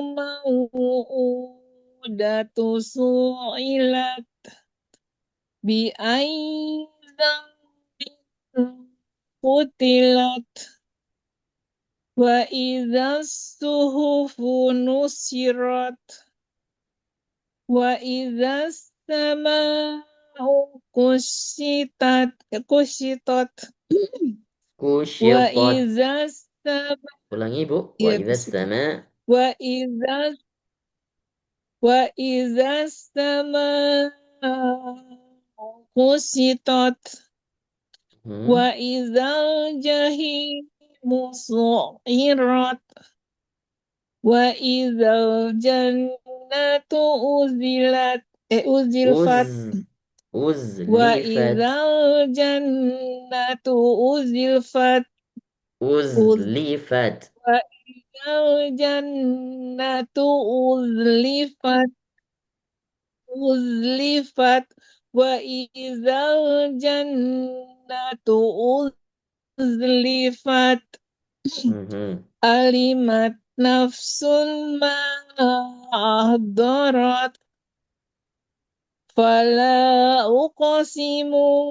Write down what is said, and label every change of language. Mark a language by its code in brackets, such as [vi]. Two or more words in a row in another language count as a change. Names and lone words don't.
[ar] الموءودة سئلت بأي ذنب قتلت وإذا الصحف نشرت وإذا السماء كشطت و Kusyitat. إذا السما [id] Ulangi Bu. [ar] Wa ya idzas kusyitat sama. وإذا السماء كشطت و Hmm. إذا الجحيم سعرت وإذا الجنة Uz uzilfat wa uzlifat. إذا الجنة أزلفت أز Uzlifat. وإذا الجنة أزلفت وإذا الجنة أزلفت Mhm. علمت نفس ما أحضرت فلا أقسم